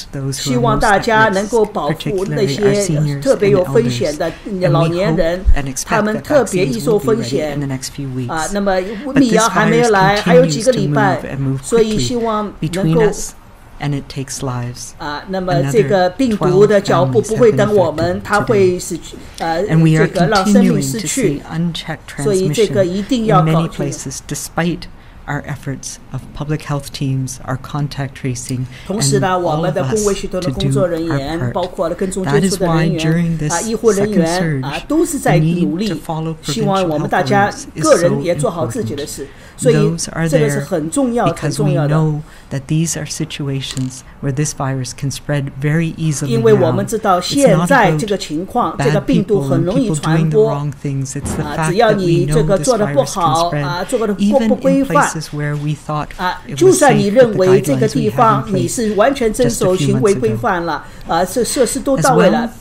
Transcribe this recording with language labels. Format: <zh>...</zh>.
<zh>希望大家能够保护那些特别有风险的老年人他们特别易受风险那么疫苗还没有来还有几个礼拜所以希望能够</zh> <en>And it takes lives.</en> <zh>那么这个病毒的脚步不会等我们，它会这个让生命失去，所以这个一定要搞清楚。</zh> <en>Our efforts of public health teams, our contact tracing,</en> <zh>同时呢，我们的公卫系统的工作人员，包括了跟踪接触的人员医护人员都是在努力，希望我们大家个人也做好自己的事。所以这个是很重要很重要的。</zh> <en>That these are situations where this virus can spread very easily.</en> <zh>因为我们知道现在这个情况，这个病毒很容易传播。只要你这个做得不好做得不规范就算你认为这个地方你是完全遵守行为规范了这设施都到位了。</zh>